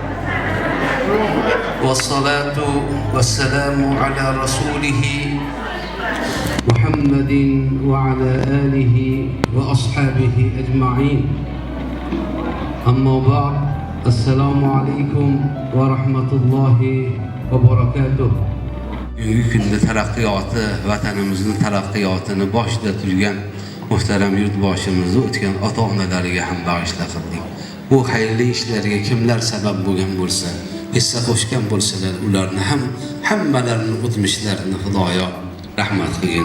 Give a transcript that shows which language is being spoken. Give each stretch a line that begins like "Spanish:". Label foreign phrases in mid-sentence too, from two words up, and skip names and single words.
Arabic: والصلاة والسلام على رسوله محمد وعلى آله وأصحابه أجمعين أما بعد السلام عليكم ورحمة الله وبركاته.
Uzbek: Bugungi kunda taraqqiyoti, vatanimizning taraqqiyotini boshida turgan muhtaram yurtboshimizni o'tgan ota-onalariga ham bag'ishla qildik. Bu xayrli ishlarga kimlar sabab bo'lgan bo'lsa, hissa qo'shgan bo'lsalar, ularni ham hammalarini o'tmishlarini Xudoyo rahmat qilgin.